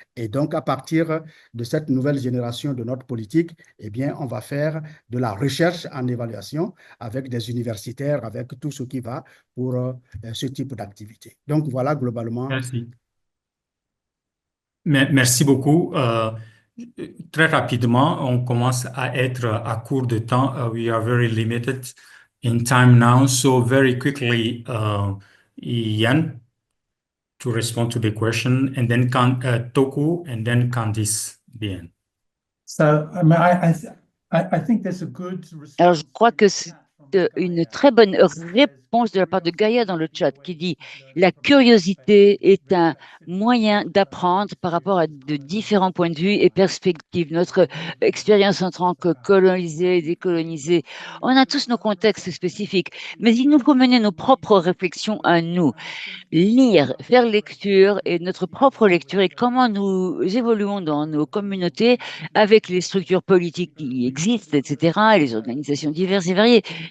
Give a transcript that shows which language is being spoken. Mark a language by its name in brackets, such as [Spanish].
[French] Et donc, à partir de cette nouvelle génération de notre politique, eh bien, on va faire de la recherche en évaluation avec des universitaires, avec tout ce qui va pour ce type d'activité. Donc, voilà globalement. Merci. Merci beaucoup. Très rapidement, on commence à être à court de temps. [English] We are very limited in time now. So very quickly, Ian, to respond to the question, and then Toku, and then Candice, the end. So, I mean, I think there's a good [French] Alors, je crois que c'est une très bonne réponse de la part de Gaïa dans le chat qui dit la curiosité est un moyen d'apprendre par rapport à de différents points de vue et perspectives. Notre expérience en tant que colonisés, décolonisés, on a tous nos contextes spécifiques, mais il nous faut mener nos propres réflexions à nous, lire, faire lecture et notre propre lecture et comment nous évoluons dans nos communautés avec les structures politiques qui existent, etc., et les organisations diverses et variées.